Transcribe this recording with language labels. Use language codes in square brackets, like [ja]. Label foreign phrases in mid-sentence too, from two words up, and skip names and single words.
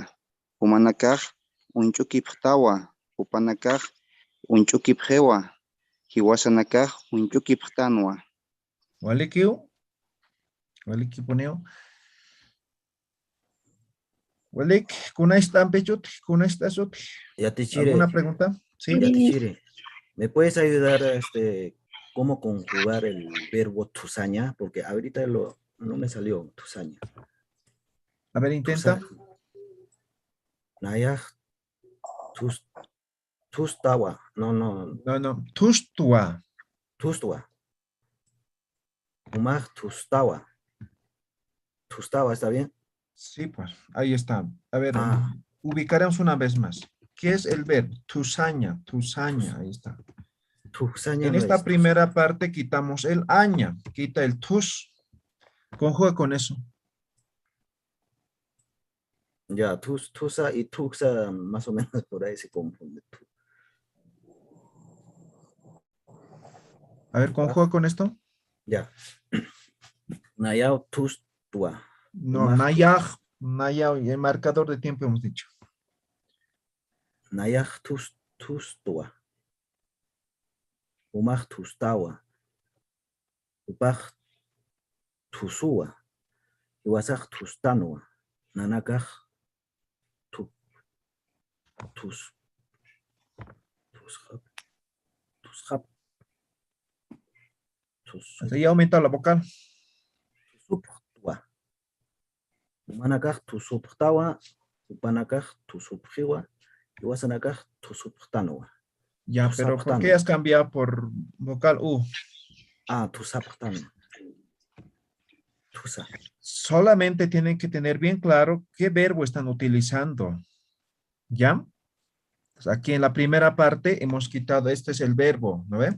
[ay] Humanakaj unchukiptawa. Hupanakaj unchukipjewa. Hiwasanakaj unchukiptanwa. Walikiu. Walik poneo. Walik, ¿kuna están pechut? [es] ¿Kuna estás? Yatichiri. ¿Alguna pregunta? Sí. Yatichiri. ¿Me puedes ayudar cómo conjugar el verbo tusaña, porque ahorita no me salió tusaña. A ver, intenta. [ay] Nayaj tustawa. No. [es] No. Tustua. [ay] Tustua. Humaj tustawa. [es] Tustawa, ¿está bien? Sí, pues, ahí está. A ver, Ah. ubicaremos una vez más. ¿Qué es el verbo? Tusaña, ahí está. Tusaña En no esta es primera parte quitamos el aña, quita el tus. Conjuga con eso. Ya, tusa y tuxa, más o menos por ahí se confunde. A ver, conjuga con esto. [ay] Ya. Nayao tustua. [es] No, nayaj, y el marcador de tiempo hemos dicho. [ay] Nayaj tustua. Umaj tustawa. Upaj tusua. Iwasaj tustanua. Nanakaj tushap. [es] Ahí aumenta la vocal. [ay] Tusuptua. Umanakaj tusuptawa. Upanakaj tusupjiwa. Iwasanakaj tusuptanua. [es] Ya, pero ¿por qué has cambiado por vocal U? [ay] Tusaptanua. Tusa. [es] Solamente tienen que tener bien claro qué verbo están utilizando. ¿Ya? Pues aquí en la primera parte hemos quitado, este es el verbo, ¿no ve?